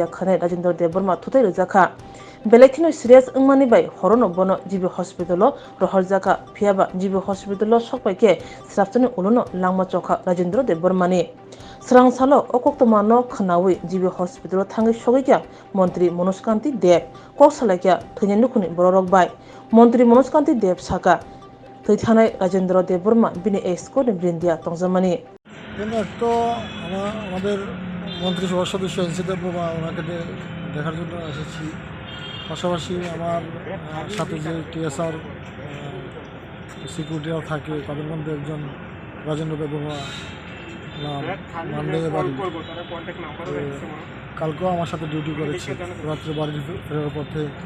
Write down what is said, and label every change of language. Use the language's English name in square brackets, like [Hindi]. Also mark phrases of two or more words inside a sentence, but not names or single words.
[Kok Borok] khanai Rajendra Deburma thutai rojaka belekino serious ngmani bai horono bono jibi hospitalo rohorjaka phiaba jibi hospitalo sokpaike srapchani ulono langma chokha Rajendra Deburmani srang salo okoktomano khnawi jibi hospitalo thangi sogikya মন্ত্রী মনোজ কান্তি দেব কক সালাইয়া থৈনি নুখুনি বড়রক বাই মন্ত্রী মনোজ কান্তি দেব সাকা থৈথানাই রাজেন্দ্র দেববর্মা বিনি এসকো বৃন্দিয়া তংজামানি [Bangla] তো আমাদের মন্ত্রিসভার সদস্য এনসি দেববর্মা ওনাকে দেখার জন্য এসেছি পাশাপাশি আমার সাথে যে টিএসআর সিকিউরিটিরা থাকে তাদের মধ্যে একজন রাজেন্দ্র দেববর্মা নাম মানদেয় বাড়ি কালকেও আমার সাথে ডিউটি করেছে রাত্রে বাড়ি ফেরার পথে